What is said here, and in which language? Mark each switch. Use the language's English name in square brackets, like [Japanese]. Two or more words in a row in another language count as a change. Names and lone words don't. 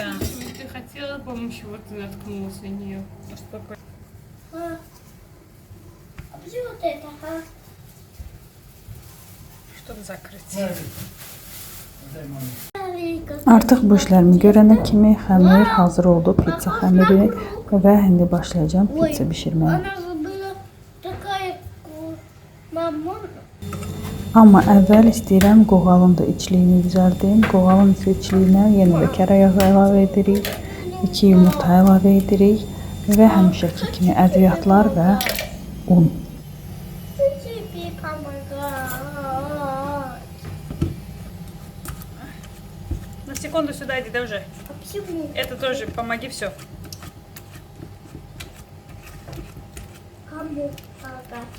[Russian] Ты хотела помощи, вот ты наткнулась на нее. А почему вот это, а? Чтобы закрыть. [Azerbaijani] Artıq bu işlərimi görənə kimi xəmir hazır oldu, pizza xəmiri və indi başlayacağım pizza bişirməyə. [Russian] Она же была такая, мама. [Azerbaijani] Amma əvvəl istəyirəm qoğalın da içliyini düzəldim. Qoğalın içliyinə yenə də kərə yağı əlavə edirik, 2 yumurta əlavə edirik və həmişəki kimi ədviyyatlar və un. [Russian] Тебе помогать. На секунду сюда иди, да уже. А почему? Это тоже помоги, все. Кому помогать?